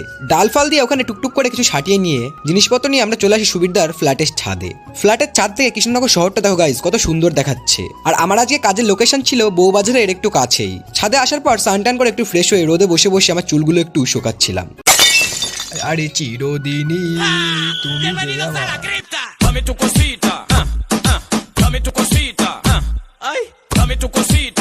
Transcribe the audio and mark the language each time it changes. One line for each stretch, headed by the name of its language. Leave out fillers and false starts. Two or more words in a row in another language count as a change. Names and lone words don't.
Bangla: ডাল ফাল দিয়ে ওখানে টুকটুক করে কিছু সাটিয়ে নিয়ে জিনিসপত্র নিয়ে আমরা চলে আসি সুবীরদার ফ্ল্যাটের ছাদে। ফ্ল্যাটের ছাদ থেকে কৃষ্ণনগর শহরটা দেখো গাইজ কত সুন্দর দেখাচ্ছে। আর আমার আজকে কাজের লোকেশন ছিল বউবাজারের একটু কাছেই। ছাদে আসার পর সানটান করে একটু ফ্রেশ হয়ে রোদে বসে বসে আমার চুলগুলো একটু শোকাচ্ছিলাম। আরে চিরদিনই তুমি যে আমার।
Spanish: Dame tu cosita, dame tu cosita, ay, dame tu cosita.